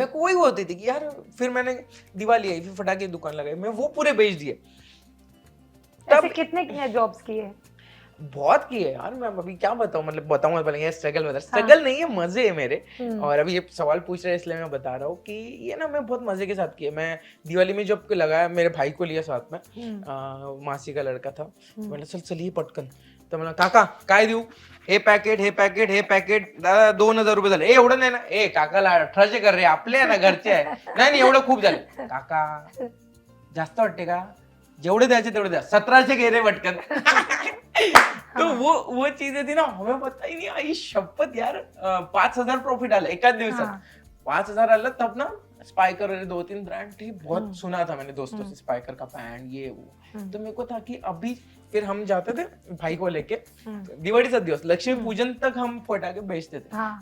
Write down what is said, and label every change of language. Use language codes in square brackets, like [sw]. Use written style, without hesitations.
[hi] मैं कोई होती थी कि यार फिर मैंने दिवाली आई, फिर फटाके की दुकान लगाई, मैं वो पूरे बेच दिए। ऐसे कितने जॉब्स किए? बहुत किए यार, मैं अभी क्या बताऊं, मतलब बताऊंगा पहले ये स्ट्रगल बता, स्ट्रगल नहीं है, मजे है मेरे। और अभी ये सवाल पूछ रहे हैं इसलिए मैं बता रहा हूँ कि ये ना मैं बहुत मजे के साथ किए। मैं दिवाली में जब लगाया, मेरे भाई को लिया साथ में, मासी का लड़का था, मैंने चल चलिए [mr] पटकन, तर मला काका काय देऊ, हे पॅकेट दादा 2000 रुपये झाले, एवढं नाही ना, ए काकाला 1800 कर रे, आपले आहे ना, घरचे आहे, नाही एवढं खूप झाले, काका जास्त वाटते का, जेवढे द्यायचे तेवढे द्या, 1700 घे रे पटकन। [hi] तो वो चीजें थी ना, हमें पता ही नहीं, [mr] आई शपथ यार 5000 प्रॉफिट आला एकाच दिवसात। [hi] 5000 [mr] आला [hi] तब ना स्पाइकर और 2-3 ब्रांड थे, बहुत सुना था मैंने दोस्तों से स्पाइकर का पैंट ये वो। तो मेरे को था कि अभी फिर हम जाते थे भाई को लेके, दिवाली का दिवस लक्ष्मी पूजन तक हम फटाके बेचते थे।